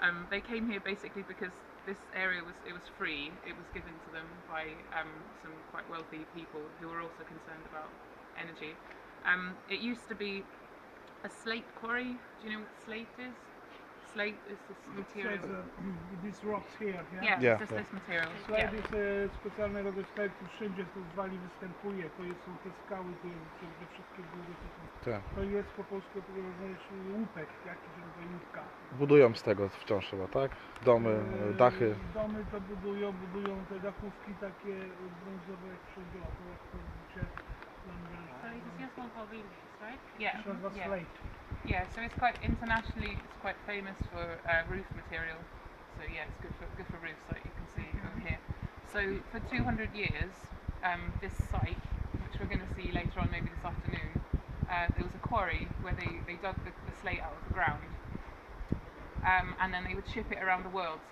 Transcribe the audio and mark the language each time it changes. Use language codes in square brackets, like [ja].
[en] They came here basically because this area was free. It was given to them by some quite wealthy people who were also concerned about energy. It used to be a slate quarry. Do you know what slate is? Slate is this material. These rocks here, yeah? Yeah, Just yeah. this material. [pl] Slate jest specjalny rodzaj slajdu, wszędzie to w Walii występuje. To są te skały, te wszystkie góry. Tak. To jest po polsku łupek, jakiś rodzaj łupka. Budują z tego wciąż chyba, tak? Domy, dachy. Domy to budują te dachówki takie brązowe jak wszędzie, to jak to widzicie. [en] So it's just one called Venus, right? Yeah. [pl] To nazywa slate. [en] Yeah, so it's quite internationally, it's quite famous for roof material. So yeah, it's good for roofs, like you can see over here. So for 200 years, this site, which we're going to see later on, maybe this afternoon, there was a quarry where they dug the slate out of the ground, and then they would ship it around the world.